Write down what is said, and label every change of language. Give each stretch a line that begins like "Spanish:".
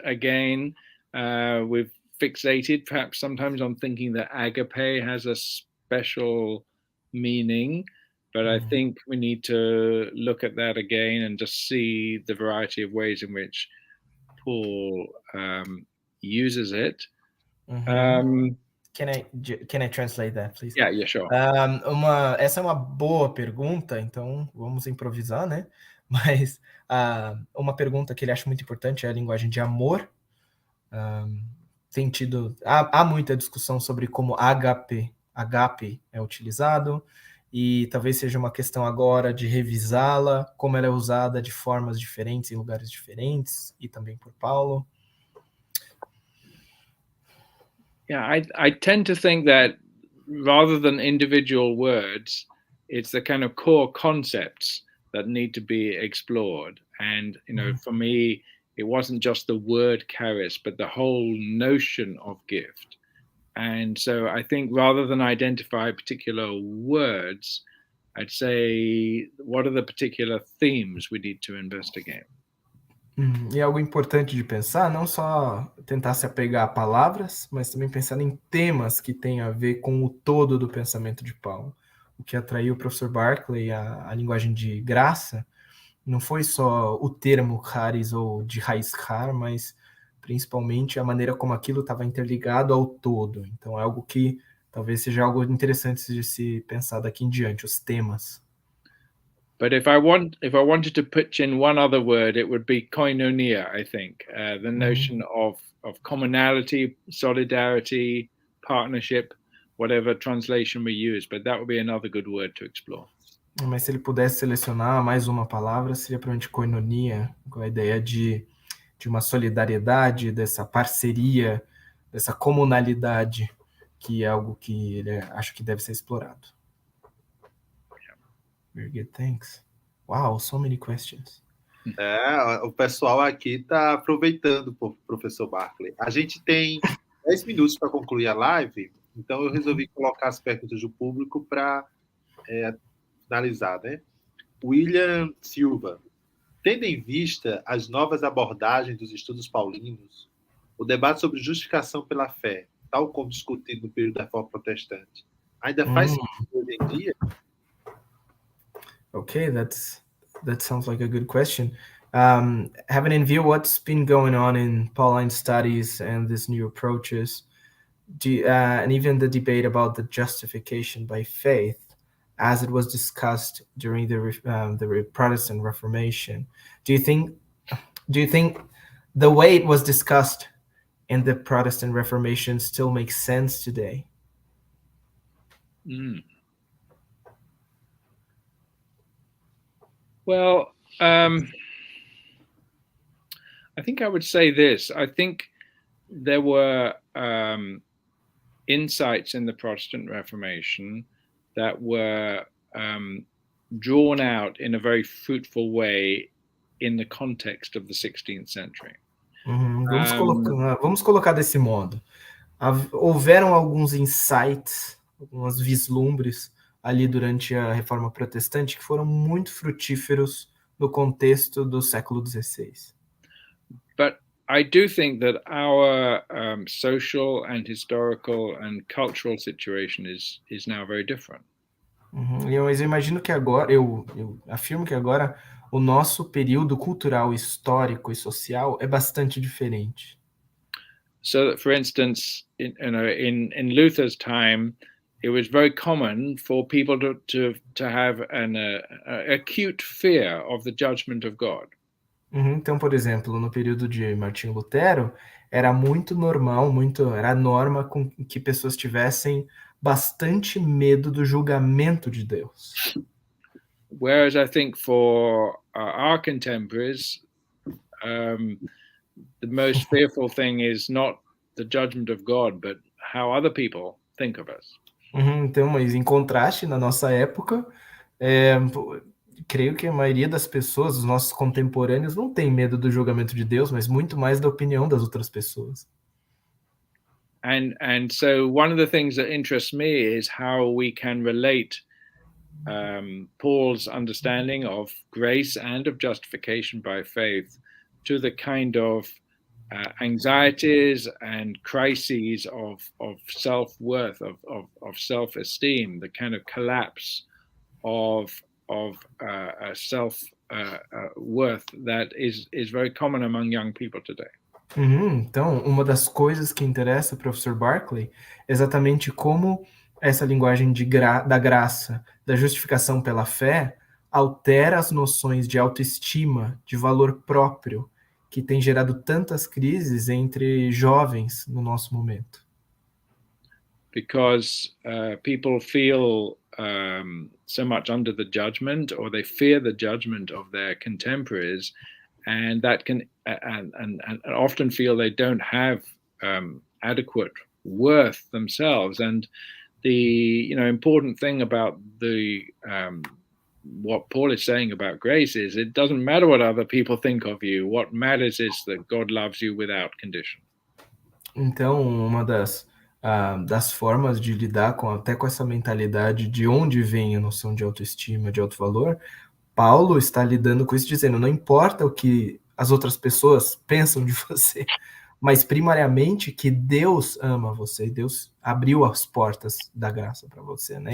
English: Again, we've fixated perhaps sometimes on thinking that agape has a special meaning, but I think we need to look at that again and just see the variety of ways in which Paul uses it. Can I translate that, please? Yeah, sure.
Portuguese: Essa é uma boa pergunta, então vamos improvisar, né? Mas uma pergunta que ele acha muito importante é a linguagem de amor. Há muita discussão sobre como agape é utilizado, e talvez seja uma questão agora de revisá-la, como ela é usada de formas diferentes em lugares diferentes, e também por Paulo.
English: Yeah, I tend to think that rather than individual words, it's the kind of core concepts that need to be explored. And, for me, it wasn't just the word charis, but the whole notion of gift. And so I think rather than identify particular words, I'd say, what are the particular themes we need to investigate?
Portuguese: E algo importante de pensar, não só tentar se apegar a palavras, mas também pensar em temas que têm a ver com o todo do pensamento de Paulo. O que atraiu o professor Barclay, a linguagem de graça, não foi só o termo charis ou de raiz char, mas principalmente a maneira como aquilo estava interligado ao todo. Então é algo que talvez seja algo interessante de se pensar daqui em diante, os temas.
English: But if I wanted to put in one other word, it would be koinonia, I think. The notion of commonality, solidarity, partnership, whatever translation we use. But that would be another good word to explore.
Portuguese: Mas se ele pudesse selecionar mais uma palavra, seria provavelmente koinonia, com a ideia de uma solidariedade, dessa parceria, dessa comunalidade, que é algo que ele acha que deve ser explorado.
English: Very good, thanks. Wow, so many questions.
Portuguese: O pessoal aqui está aproveitando, professor Barclay. A gente tem 10 minutos para concluir a live, então eu resolvi colocar as perguntas do público para finalizar, né? William Silva. Tendo em vista as novas abordagens dos estudos paulinos, o debate sobre justificação pela fé, tal como discutido no período da Reforma Protestante, ainda faz sentido hoje em dia?
English: Okay, that sounds like a good question. Having in view what's been going on in Pauline studies and these new approaches, and even the debate about the justification by faith, as it was discussed during the Protestant Reformation, do you think the way it was discussed in the Protestant Reformation still makes sense today? Well, I think I would say this. I think there were insights in the Protestant Reformation that were drawn out in a very fruitful way in the context of the 16th century.
Portuguese: Vamos colocar desse modo. Houveram alguns insights, algumas vislumbres ali durante a Reforma Protestante que foram muito frutíferos no contexto do século XVI.
English: But I do think that our social and historical and cultural situation is now very different.
Portuguese: Mas eu imagino que agora, eu afirmo que agora o nosso período cultural, histórico e social é bastante diferente.
English: So that, for instance, in Luther's time, it was very common for people to have an acute fear of the judgment of God.
Portuguese: Então, por exemplo, no período de Martinho Lutero, era muito normal, era a norma com que pessoas tivessem bastante medo do julgamento de Deus.
English: Whereas I think for our contemporaries, the most fearful thing is not the judgment of God, but how other people think of us.
Portuguese: Então, mas em contraste, na nossa época, creio que a maioria das pessoas, os nossos contemporâneos, não tem medo do julgamento de Deus, mas muito mais da opinião das outras pessoas.
English: And so one of the things that interests me is how we can relate Paul's understanding of grace and of justification by faith to the kind of anxieties and crises of self-worth, of self-esteem, the kind of collapse of self-worth that is very common among young people today.
Portuguese: Então, uma das coisas que interessa o professor Barclay é exatamente como essa linguagem da graça, da justificação pela fé, altera as noções de autoestima, de valor próprio, que tem gerado tantas crises entre jovens no nosso momento.
English: Because people feel so much under the judgment, or they fear the judgment of their contemporaries, and that can and often feel they don't have adequate worth themselves. And the important thing about the what Paul is saying about grace is it doesn't matter what other people think of you. What matters is that God loves you without condition.
Portuguese: Então, uma das formas de lidar até com essa mentalidade de onde vem a noção de autoestima, de alto valor, Paulo está lidando com isso dizendo, não importa o que as outras pessoas pensam de você, mas primariamente que Deus ama você, Deus abriu as portas da graça para você, né?